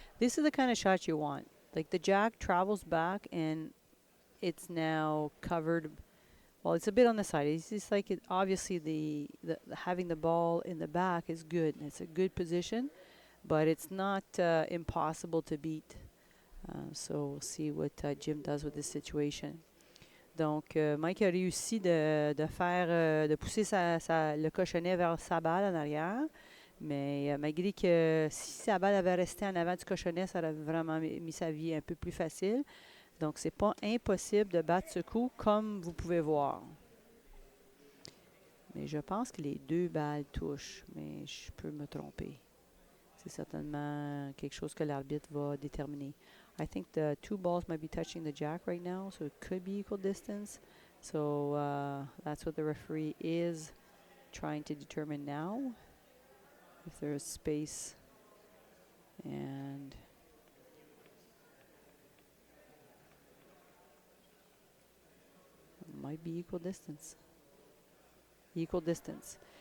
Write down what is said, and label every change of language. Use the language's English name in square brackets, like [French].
[English] This is the kind of shot you want. Like the jack travels back and it's now covered. Well, it's a bit on the side. It's just like obviously the having the ball in the back is good. It's a good position, but it's not impossible to beat. So we'll see what Jim does with this situation. [French] Donc, Mike a réussi de pousser le cochonnet vers sa balle en arrière. Mais malgré que si sa balle avait resté en avant du cochonnet, ça aurait vraiment mis sa vie un peu plus facile. Donc, c'est pas impossible de battre ce coup, comme vous pouvez voir. Mais je pense que les deux balles touchent, mais je peux me tromper. C'est certainement quelque chose que l'arbitre va déterminer. [English] I think the two balls might be touching the jack right now, so it could be equal distance. So that's what the referee is trying to determine now. If there's space and it might be equal distance. Equal distance.